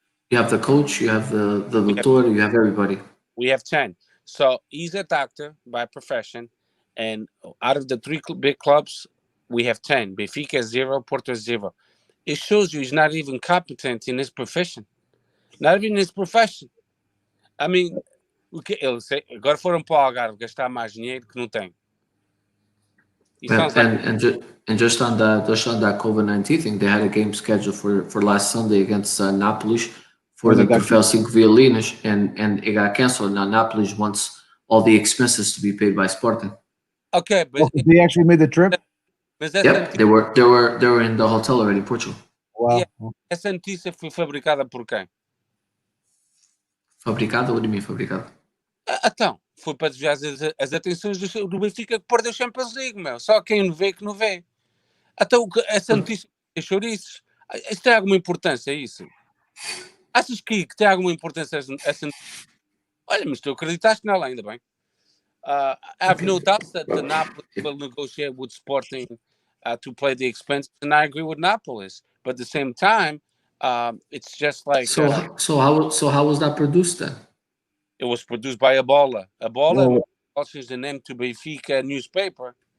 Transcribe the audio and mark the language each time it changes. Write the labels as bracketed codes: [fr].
[en] you have the coach, you have the doctor, you have everybody. We have 10. So he's a doctor by profession, and out of the three big clubs, we have 10. Benfica 0, Porto 0. It shows you he's not even competent in his profession. Not even in his profession. I mean, [pt] eu sei, agora foram para o Algarve gastar mais dinheiro que não tem. [en] It sounds like And just on that COVID-19 thing, they had a game scheduled for last Sunday against Nápoles for the Troféu 5 Violinas, and it got canceled. Now Nápoles wants all the expenses to be paid by Sporting. okay, but They actually made the trip. Yep, they were in the hotel already in Portugal. Wow. Yeah. [pt] Essa notícia foi fabricada por quem? [en] Fabricado? What do you mean fabricado? [pt] Então, foi para desviar as atenções do Benfica que perdeu o Champions League, meu. Só quem não vê que não vê. Então, essa notícia é chouriços. Isso tem alguma importância, isso? Achas que tem alguma importância essa notícia? Olha, mas tu acreditaste nela, ainda bem. [en] I have no doubt that the Napoli will negotiate with Sporting to play the expenses, and I agree with Napolis. But at the same time, it's just like... So how was that produced then? It was produced by Ebola. Ebola changed the name to Benfica newspaper.